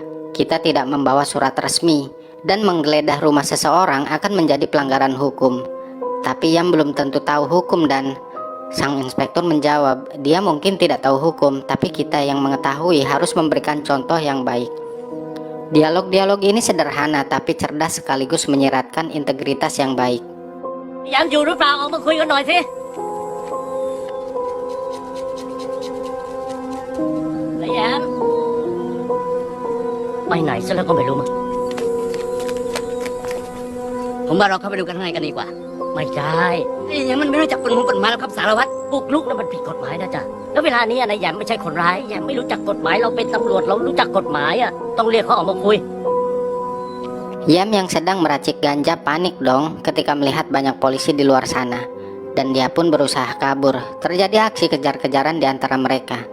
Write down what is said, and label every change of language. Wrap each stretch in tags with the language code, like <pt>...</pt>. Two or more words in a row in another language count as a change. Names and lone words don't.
<id>Kita tidak membawa surat resmi. Dan menggeledah rumah seseorang akan menjadi pelanggaran hukum. Tapi Yam belum tentu tahu hukum." Dan sang inspektur menjawab, "Dia mungkin tidak tahu hukum, tapi kita yang mengetahui harus memberikan contoh yang baik." Dialog-dialog ini sederhana tapi cerdas sekaligus menyiratkan integritas yang baik.</id> <th>ยังอยู่หรือเปล่าออกมาคุยกันหน่อยสิแล้วแยมไปไหนซะแล้วก็ไม่รู้มั้งผมว่าเราเข้าไปดูกันข้างในกันดีกว่า ไม่ใช่นี่ยังมันไม่รู้จักกฎหมายแล้วครับสารวัตรบุกรุกแล้วมันผิดกฎหมายนะจ๊ะแล้วเวลานี้นายแยมไม่ใช่คนร้ายแยมไม่รู้จักกฎหมายเราเป็นตำรวจเรารู้จักกฎหมายอ่ะต้องเรียกเขาออกมาคุย</th> <id>Yam yang sedang meracik ganja panik dong ketika melihat banyak polisi di luar sana. Dan dia pun berusaha kabur. Terjadi aksi kejar-kejaran di antara mereka.</id>